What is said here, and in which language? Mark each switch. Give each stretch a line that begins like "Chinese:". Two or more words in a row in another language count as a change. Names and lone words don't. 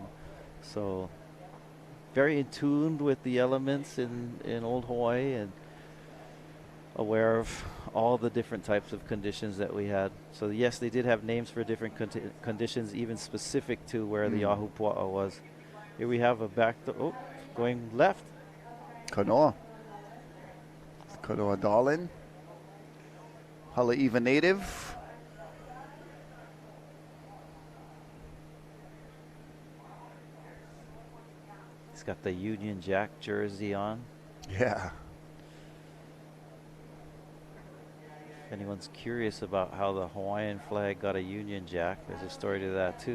English: So very in tune with the elements in old Hawaii and aware of all the different types of conditions that we had. So yes, they did have names for different conditions, even specific to where the ahupua'a was. Here we have a going left. Kanoa Darlin. Haleiwa native. He's got the Union Jack jersey on. Yeah. If anyone's curious about how the Hawaiian flag got a Union Jack, there's a story to that too.